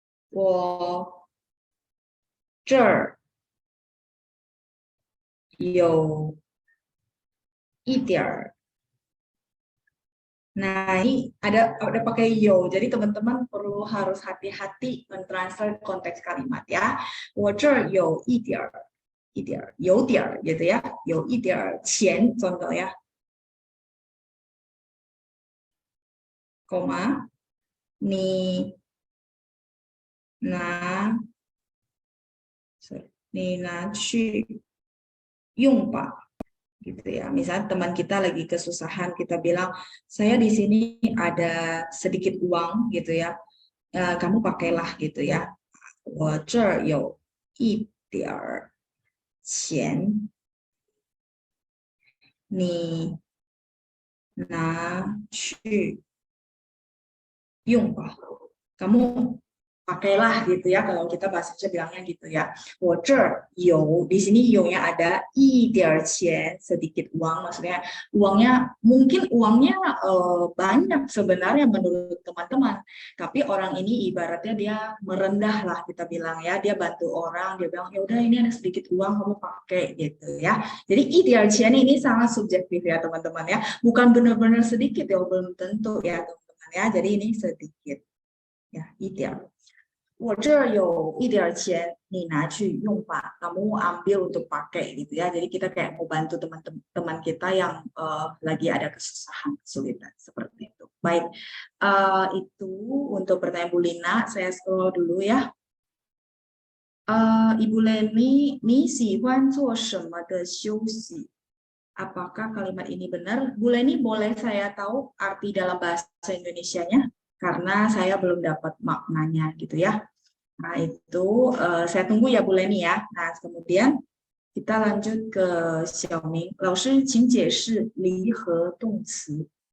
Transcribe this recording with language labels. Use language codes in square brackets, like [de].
[zh] 我这儿有一点 [id] Nah, ini ada pakai yo. Jadi teman-teman perlu harus hati-hati mentranslate konteks kalimat ya. [zh] 我这儿有一点有点 [id] gitu ya. [zh] 有一点钱 [id] contoh ya. [zh] Koma, ni na 去用吧. [id] Gitu ya. Misalnya teman kita lagi kesusahan, kita bilang, saya di sini ada sedikit uang gitu ya, kamu pakailah gitu ya. [zh] 我这儿有一点钱，你拿去用吧. [id] Kamu pakailah gitu ya, kalau kita bahasanya bilangnya gitu ya. [zh] 我这儿有, [id] di sini有-nya ada [zh] 一点钱, [id] sedikit uang, maksudnya uangnya, mungkin uangnya banyak sebenarnya menurut teman-teman, tapi orang ini ibaratnya dia merendah lah kita bilang ya, dia bantu orang, dia bilang ya udah ini ada sedikit uang kamu pakai gitu ya. Jadi [zh] 一点钱 [id] ini sangat subjektif ya teman-teman ya, bukan benar-benar sedikit ya, belum tentu ya teman-teman ya, jadi ini sedikit ya, [zh] 一点. 我这儿有一点钱，你拿去用吧. [id] Kamu ambil untuk pakai gitu ya. Jadi kita kayak mau bantu teman-teman kita yang lagi ada kesusahan, kesulitan seperti itu. Baik, itu untuk pertanyaan Bu Lina. Saya scroll dulu ya. [zh] Ibu Leni, 你喜欢做什么的休息? [id] Apakah kalimat ini benar? Bu Leni, boleh saya tahu arti dalam bahasa Indonesianya? Karena saya belum dapat maknanya gitu ya. Nah itu saya tunggu ya Bu Leni ya. Nah kemudian kita lanjut ke Xiaoming. [zh] 老师请解释离合动词.